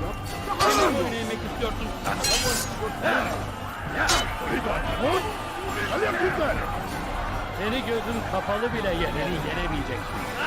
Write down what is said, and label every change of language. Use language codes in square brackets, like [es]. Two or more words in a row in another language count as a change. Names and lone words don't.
[tr] Kime boyun eğmek istiyorsun? [ar] تريد أن تموت؟ فليكن ذلك! [tr] Seni gözün kapalı bile beni yenemeyeceksin.